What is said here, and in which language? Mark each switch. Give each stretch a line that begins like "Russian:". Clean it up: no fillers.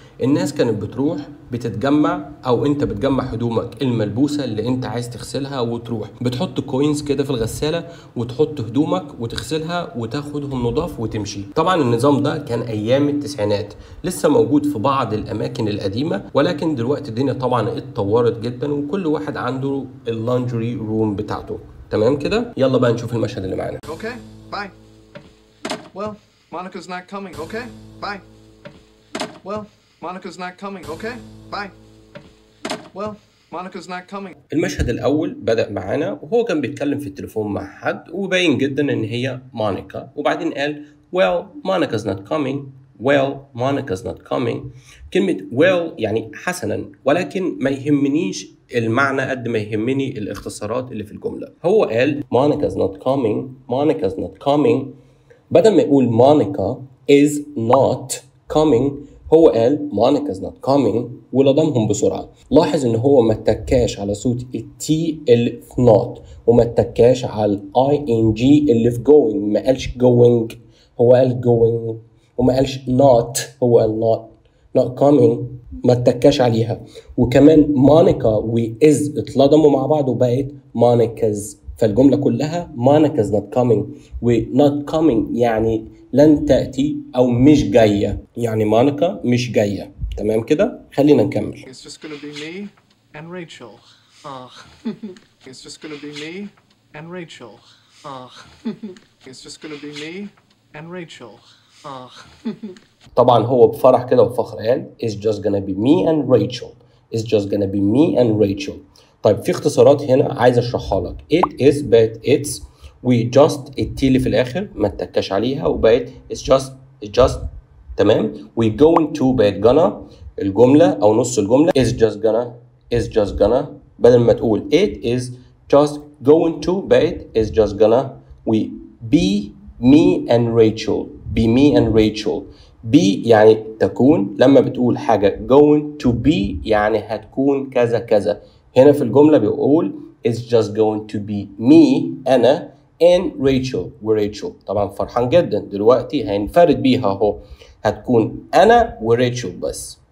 Arabic: الناس كانت بتروح بتتجمع، أو أنت بتجمع هدومك الملبوسة اللي أنت عايز تغسلها وتروح بتحط كوينز كده في الغسالة وتحط هدومك وتغسلها وتاخدهم نضاف وتمشي. طبعا النظام ده كان أيام التسعينات، لسه موجود في بعض الأماكن القديمة، ولكن دلوقتي الدنيا طبعا اتطورت جدا وكل واحد عنده اللانجري روم بتاعته. تمام كده؟ يلا بقى نشوف المشهد اللي معانا.
English: Okay, bye. Well, Monica's not coming. Okay, bye. Well, Monica's not coming. Okay, bye. Well, Monica's not coming.
Arabic: المشهد الأول بدأ معانا وهو كان بيتكلم في التليفون مع حد، وباين جدا إن هي مونيكا، وبعدين قال
English: well Monica's not coming. well Monica's not coming.
Arabic: كلمة well يعني حسنا، ولكن ما يهمنيش المعنى قد ما يهمني الاختصارات اللي في الجملة. هو قال
English: Monica's not coming. Monica's not coming.
Arabic: بدل ما يقول
English: Monica is not coming
Arabic: هو قال
English: Monica's not coming
Arabic: ولضمهم بسرعة. لاحظ ان هو ما اتكاش على صوت التي اللي في not، وما اتكاش على الاي ان جي اللي في going. ما قالش going، هو قال going، وما قالش not، هو قال not coming، ما اتكاش عليها. وكمان مونيكا وإز اتلضموا مع بعض وبقت مونيكاز، فالجملة كلها
English: Monica's not coming.
Arabic: و
English: not coming
Arabic: يعني لن تأتي أو مش جاية، يعني مونيكا مش جاية. تمام كده؟ خلينا نكمل.
English: It's just gonna be me and Rachel. Oh. It's just gonna be me and Rachel. Oh. It's just gonna be me and Rachel. Oh.
Arabic: طبعا هو بفرح كده وفخر قال
English: It's just gonna be me and Rachel. It's just gonna be me and Rachel.
Arabic: طيب في اختصارات هنا عايز اشرحها لك.
English: It is
Arabic: بقت it's، و just التي اللي في الاخر ما اتكاش عليها وبقت
English: it's just.
Arabic: تمام. و
English: going to
Arabic: بقت gonna، الجملة او نص الجملة
English: is just gonna
Arabic: بدل ما تقول
English: it is just going to
Arabic: بقت is just gonna.
English: و be me and Rachel. be me and Rachel.
Arabic: be يعني تكون، لما بتقول حاجة
English: going to be
Arabic: يعني هتكون كذا كذا. هنا في الجملة بيقول
English: it's just going to be me
Arabic: أنا
English: and Rachel.
Arabic: وريتشل طبعا فرحان جدا دلوقتي هينفرد بيها اهو، هتكون انا وريتشل بس.